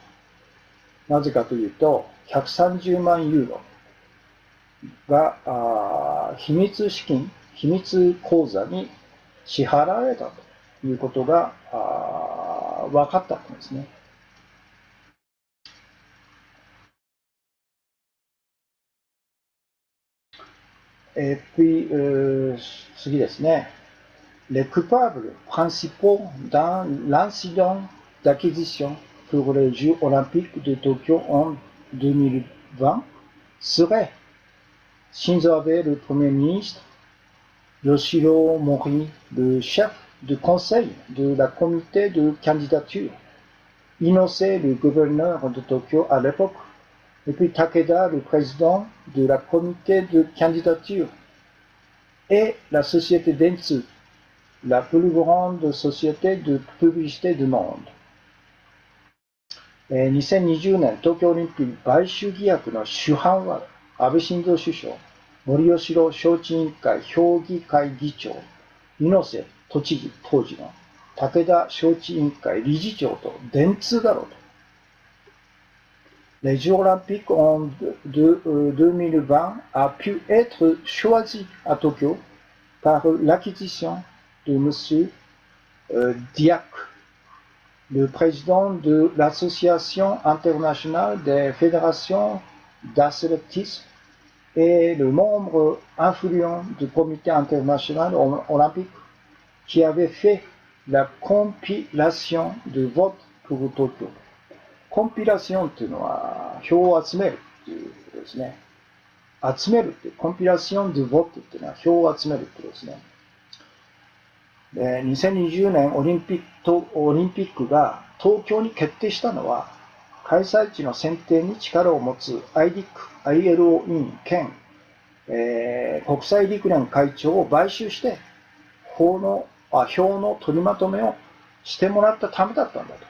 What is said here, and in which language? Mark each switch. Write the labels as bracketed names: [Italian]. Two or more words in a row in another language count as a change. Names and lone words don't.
[Japanese] なぜかというと、130万ユーロが秘密口座に支払われたということが分かったんですね。 [French] Et puis, [Japanese] 次ですね。 [French] Les coupables principaux dans l'incident d'acquisition pour les Jeux olympiques de Tokyo en 2020 seraient Shinzo Abe, le Premier ministre, Yoshiro Mori, le chef du conseil de la comité de candidature, Inose, le gouverneur de Tokyo à l'époque, et puis Takeda, le président de la comité de candidature, et la société Dentsu, la plus grande société de publicité du monde. [Japanese] 2020 年東京オリンピック買収疑惑の主犯は安倍晋三首相、森喜朗招致委員会評議会議長、猪瀬都知事当時の武田招致委員会理事長と電通だろうと。 [French] les Jeux olympiques de 2020 a pu être choisi à Tokyo par l'acquisition de M. Diak, le président de l'Association internationale des fédérations d'athlétisme et le membre influent du comité international olympique qui avait fait la compilation de votes pour Tokyo。 [Japanese] コンピラションっていうのは票を集めるっていうことですね。集めるって、 [French] compilation de votes [Japanese] っていうのは票を集めるってことですね。で、2020年オリンピックが東京に決定したのは、開催地の選定に力を持つ ILO 委員兼、国際陸連会長を買収して、票の取りまとめをしてもらったためだったんだと。